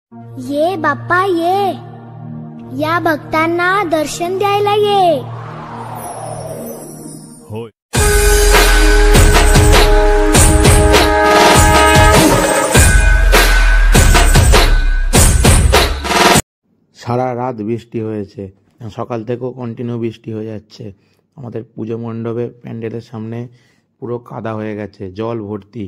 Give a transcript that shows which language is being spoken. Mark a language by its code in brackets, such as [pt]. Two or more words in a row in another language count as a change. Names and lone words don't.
[mr] ये बाप्पा ये या भक्तांना दर्शन द्यायला ये। होय। [bn] সারা রাত বৃষ্টি হয়েছে, সকাল থেকেও কন্টিনিউ বৃষ্টি হয়ে যাচ্ছে। আমাদের পুজো মণ্ডপে প্যান্ডেলের সামনে পুরো কাদা হয়ে গেছে, জল ভর্তি।